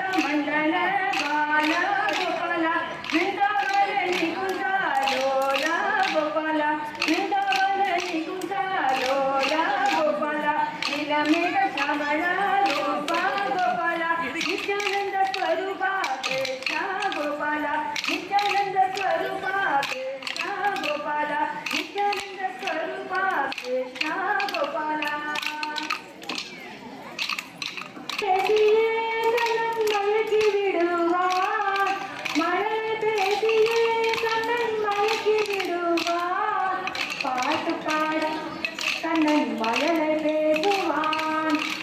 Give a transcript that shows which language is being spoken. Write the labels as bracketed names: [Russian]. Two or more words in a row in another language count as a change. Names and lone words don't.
[Sanskrit] मंडल बाला गोपाला वृंदावन निकुंजा लोला गोपाला वृंदावन निकुंजा लोला गोपाला नीलमेघ श्यामला रूपा गोपाला नित्यानंद स्वरूपा कृष्णा गोपाला नित्यानंद स्वरूपा कृष्णा गोपाला नित्यानंद स्वरूपा कृष्णा गोपाला [Tamil] மயக்கி விடுவார் மழை பேசியே கண்ணன் மயக்கி விடுவார் பாட்டு பாட கண்ணன் மழலை பேசுவான்